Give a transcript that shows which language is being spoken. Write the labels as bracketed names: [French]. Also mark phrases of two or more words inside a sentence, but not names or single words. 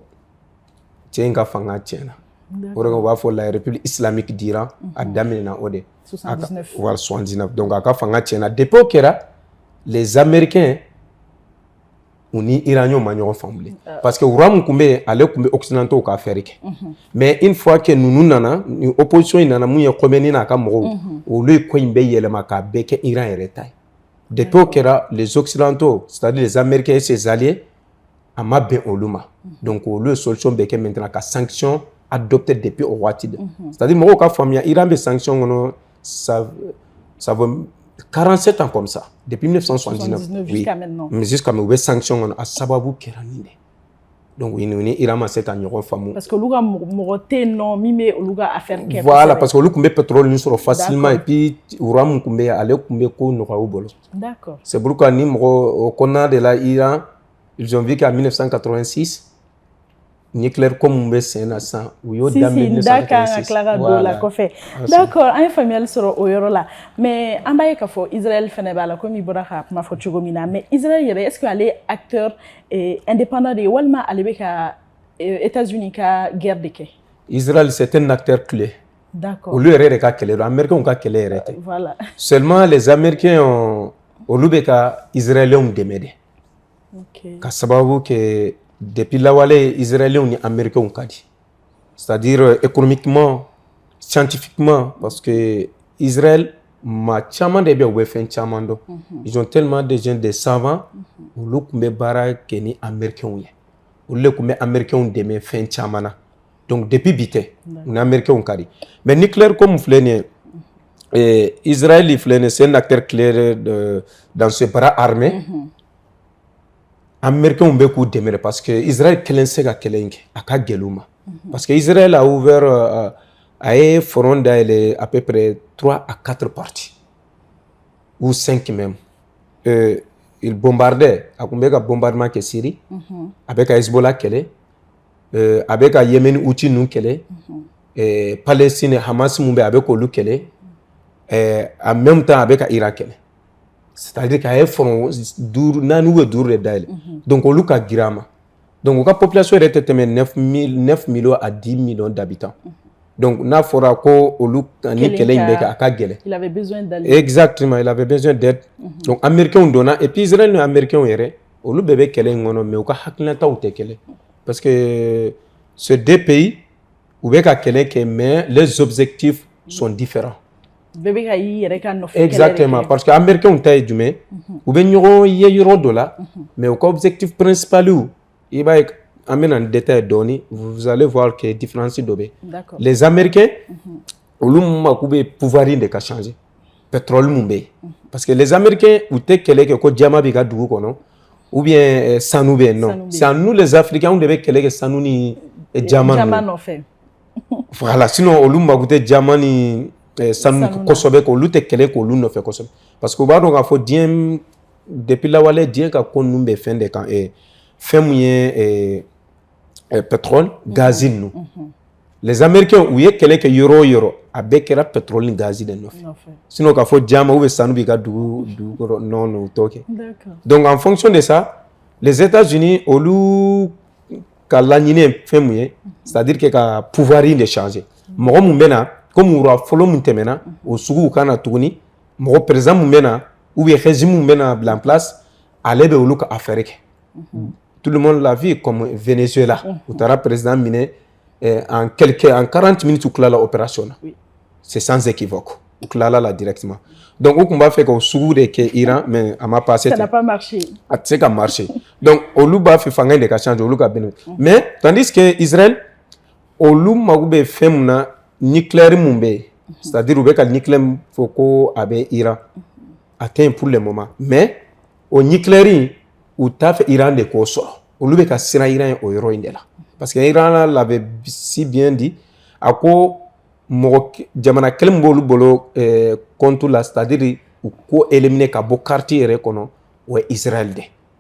[Bambara] cɛ in ka fanga tiɲɛna o de u b'a fɔ [French] la république islamique d'Iran [Bambara] a daminɛna o de 79 donc a ka fanga tiɲɛna depuis o kɛra [French] les Américains [Bambara] u ni Iraniens ma ɲɔgɔn faamu bilen [French] parce que [Bambara] roi min tun bɛ yen ale tun bɛ occidentaux ka affaire kɛ [French] mais une fois que [Bambara] ninnu nana ni opposition in nana mun ye Khomeini n'a ka mɔgɔw olu ye ko in bɛɛ yɛlɛma k'a bɛɛ kɛ Iran yɛrɛ ta ye depuis o kɛra [French] les occidentaux c'est-à-dire les Américains et ses alliés [Bambara] a ma bɛn olu ma donc olu ye solution bɛɛ kɛ maintenant ka [French] sanction adopté depuis au [Bambara] waati [French] de c'est-à-dire [Bambara] mɔgɔw ka faamuya Iran bɛ sanction kɔnɔ [French] ça veut 47 ans comme ça depuis [Bambara] 1979 [French] jusqu'à maintenant mais jusqu'à maintenant [Bambara] u bɛ sanction kɔnɔ a sababu kɛra nin de donc u ni Iran ma se ka ɲɔgɔn faamu [French] parce que [Bambara] olu ka mɔgɔ tɛ yen nɔ min bɛ olu ka affaire kɛ [French] voilà parce que [Bambara] olu tun bɛ pétrole nin sɔrɔ [French] facilement et puis [Bambara] roi min tun bɛ yen ale tun bɛ ko nɔgɔya u bolo [French] d'accord c'est pourquoi [Bambara] ni mɔgɔ o kɔnɔna de la [French] Iran ils ont vu qu'en 1986 nucléaire comme [Bambara] bɛ sen na sisan u y'o daminɛ 1986 [French] voilà d'accord [Bambara] an ye faamuyali sɔrɔ o yɔrɔ la mais an b'a ye k'a fɔ Israël fɛnɛ b'a la comme i bɔra k'a kuma fɔ cogo min na mais Israël yɛrɛ [French] est-ce que [Bambara] ale ye [French] acteur indépendant [Bambara] de ye walima ale bɛ ka États-Unis ka guerre de kɛ [French] Israël c'est un acteur clé d'accord [Bambara] olu yɛrɛ de ka kɛlɛ don Américains ka kɛlɛ yɛrɛ tɛ [French] voilà seulement les Américains [Bambara] olu bɛ ka Israéliens dɛmɛ de ka sababu kɛ depuis lawale Israéliens ni Américains ka di [French] c'est-à-dire économiquement scientifiquement parce que [Bambara] Israël ma caman de bɛ u bɛ fɛn caman dɔn [French] ils ont tellement de gens des savants [Bambara] olu tun bɛ baara kɛ ni Américains ye olu de tun bɛ Américains dɛmɛ fɛn caman na donc depuis bi tɛ ni Américains ka di [French] mais nucléaire comme [Bambara] filɛ nin ye Israël filɛ nin ye [French] c'est un acteur clé dans ce bras armé [Bambara] Américains bɛ k'u dɛmɛ [French] parce que [Bambara] Israël kelen se ka kɛlɛ in kɛ a ka gɛlɛn u ma [French] parce que [Bambara] Israël [French] a ouvert [Bambara] a ye front dayɛlɛ [French] à peu près 3 à 4 parties ou 5 même il bombardait [Bambara] a tun bɛ ka bombardement kɛ Syrie a bɛ ka Hezbollah kɛlɛ a bɛ ka Yémen Houthi ninnu kɛlɛ Palestine Hamas mun bɛ a bɛ k'olu kɛlɛ [French] en même temps [Bambara] a bɛ ka Iran kɛlɛ [French] c'est-à-dire qu'a [Bambara] ye front 4 ou 5 de dayɛlɛ donc olu ka girin a ma donc u ka population yɛrɛ tɛ tɛmɛ [French] 9 millions à 10 millions d'habitants [Bambara] donc n'a fɔra ko olu ni kɛlɛ in bɛ kɛ a ka gɛlɛn [French] il avait besoin d'aide exactement il avait besoin d'aide [Bambara] donc Américains donna [French] et puis [Bambara] Israël ni Américains yɛrɛ olu bɛɛ bɛ kɛlɛ in kɔnɔ mais u ka hakilinataw tɛ kɛlɛ [French] parce que ces deux pays [Bambara] u bɛ ka kɛlɛ kɛ [French] mais les objectifs sont différents [Bambara] bɛɛ bɛ ka y'i yɛrɛ ka nɔfɛ exactement parce que Américains ta ye jumɛn u bɛ ɲɔgɔn ye yɔrɔ dɔ la mais u ka objectif principal i b'a ye an bɛ na ni détail dɔɔni [French] vous allez voir que différence [Bambara] dɔ bɛ [French] les Américains [Bambara] olu mako bɛ pouvoir de ka changer pétrole mun bɛ yen [French] parce que les Américains [Bambara] u tɛ kɛlɛ kɛ ko jama b'i ka dugu kɔnɔ [French] ou bien [Bambara] sanu bɛ yen [French] non c'est à nous les Africains [Bambara] de bɛ kɛlɛ kɛ sanu ni jama nɔfɛ voilà sinon olu mako tɛ jama ni sanu kosɛbɛ k'olu tɛ kɛlɛ k'olu nɔfɛ kosɛbɛ [French] parce que [Bambara] u b'a dɔn k'a fɔ diɲɛ depuis lawale diɲɛ ka ko ninnu bɛ fɛn de kan fɛn mun ye [French] pétrole gaz [Bambara] ninnu [French] les Américains [Bambara] u ye kɛlɛ kɛ yɔrɔ o yɔrɔ a bɛɛ kɛra pétrole ni gaz de nɔfɛ sinon k'a fɔ jama [French] ou bien [Bambara] sanu b'i ka dugu kɔrɔ non o t'o kɛ donc [French] en fonction de ça les États-Unis [Bambara] olu ka laɲini ye fɛn mun ye [French] c'est-à-dire que [Bambara] ka pouvoir de changer mɔgɔ mun bɛ na comme wura fɔlɔ mun tɛmɛna o suguw ka na tuguni mɔgɔ président mun bɛ na [French] ou bien régime [Bambara] mun bɛ na bila [French] en place [Bambara] ale bɛ olu ka affaire kɛ [French] tout le monde l'a vu comme [Bambara] Venezuela u taara président minɛ [French] en 40 minutes [Bambara] u tilala opération na [French] c'est sans équivoque [Bambara] u tilala la directement donc u tun b'a fɛ ka o sugu de kɛ Iran [French] mais a ma passé ça n'a pas marché [Bambara] a tɛ se ka marcher donc olu b'a fɛ fanga in de ka changer olu ka bɛn [French] mais tandis que [Bambara] Israël olu mago bɛ fɛn mun na nucléaire mun bɛ yen [French] c'est-à-dire [Bambara] u bɛ ka nucléaire fɔ ko a bɛ Iran a tɛ yen [French] pour le moment [Bambara] mais o nucléaire u t'a fɛ Iran de k'o sɔrɔ olu bɛ ka siran Iran ye o yɔrɔ in de la [French] parce que Iran l'avait si bien dit [Bambara] a ko mɔgɔ jamana kelen min b'olu bolo [French] compte la c'est-à-dire [Bambara] u ko éliminer ka bɔ carte yɛrɛ kɔnɔ o ye Israël de